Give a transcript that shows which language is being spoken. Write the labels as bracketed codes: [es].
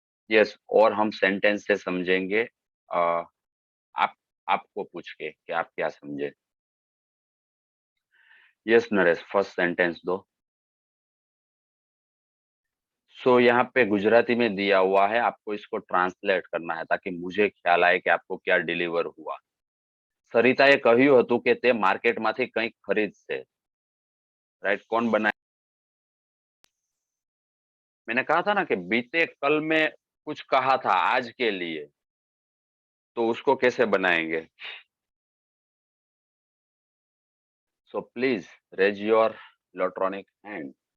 [hi] Yes, और हम sentence से समझेंगे। आप आपको पूछ के कि आप क्या समझे। यस नरेश, फर्स्ट सेंटेंस दो। सो यहाँ पे गुजराती में दिया हुआ है, आपको इसको ट्रांसलेट करना है ताकि मुझे ख्याल आए कि आपको क्या डिलीवर हुआ। [gu] सरिताए કહ્યું હતું કે તે માર્કેટમાંથી કંઈક ખરીદશે। [hi] राइट, कौन बनाए? मैंने कहा था ना कि बीते कल में कुछ कहा था आज के लिए, तो उसको कैसे बनाएंगे? So please raise your electronic hand.